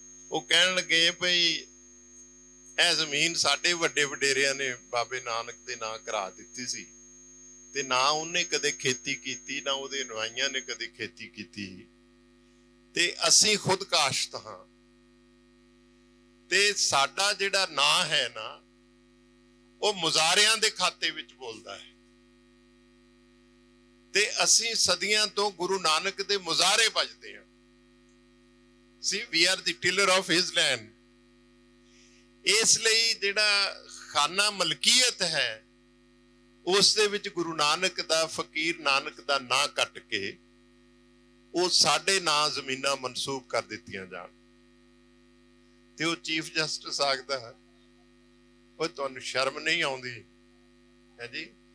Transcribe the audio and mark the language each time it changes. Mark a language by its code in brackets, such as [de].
[pa] ਉਹ ਕਹਿਣ ਲੱਗੇ ਭਈ ਇਹ ਜ਼ਮੀਨ ਸਾਡੇ ਵੱਡੇ ਵਡੇਰਿਆਂ ਨੇ ਬਾਬੇ ਨਾਨਕ ਦੇ ਨਾਂ ਕਰਾ ਦਿੱਤੀ ਸੀ, ਤੇ ਨਾ ਉਹਨੇ ਕਦੇ ਖੇਤੀ ਕੀਤੀ, ਨਾ ਉਹਦੇ ਨਵਾਈਆਂ ਨੇ ਕਦੇ ਖੇਤੀ ਕੀਤੀ, ਤੇ ਅਸੀਂ ਖੁਦ ਕਾਸ਼ਤ ਹਾਂ, ਤੇ ਸਾਡਾ ਜਿਹੜਾ ਨਾਂ ਹੈ ਨਾ ਉਹ ਮੁਜ਼ਾਰਿਆਂ ਦੇ ਖਾਤੇ ਵਿੱਚ ਬੋਲਦਾ ਹੈ, ਤੇ ਅਸੀਂ ਸਦੀਆਂ ਤੋਂ ਗੁਰੂ ਨਾਨਕ ਦੇ ਮੁਜ਼ਾਰੇ ਭਜਦੇ ਹਾਂ। [en] See, we are the tiller of his land. [pa] ਇਸ ਲਈ ਜਿਹੜਾ ਖਾਨਾ ਮਲਕੀਅਤ ਹੈ ਉਸ ਦੇ ਵਿੱਚ ਗੁਰੂ ਨਾਨਕ ਦਾ, ਫਕੀਰ ਨਾਨਕ ਦਾ ਨਾਂ ਕੱਟ ਕੇ ਉਹ ਸਾਡੇ ਨਾਂ ਜ਼ਮੀਨਾਂ ਮਨਸੂਬ ਕਰ ਦਿੱਤੀਆਂ ਜਾਣ। ਤੇ ਉਹ ਚੀਫ ਜਸਟਿਸ ਆਖਦਾ ਹੈ, ਉਹ ਤੁਹਾਨੂੰ ਸ਼ਰਮ ਨਹੀਂ ਆਉਂਦੀ ਹੈ ਜੀ?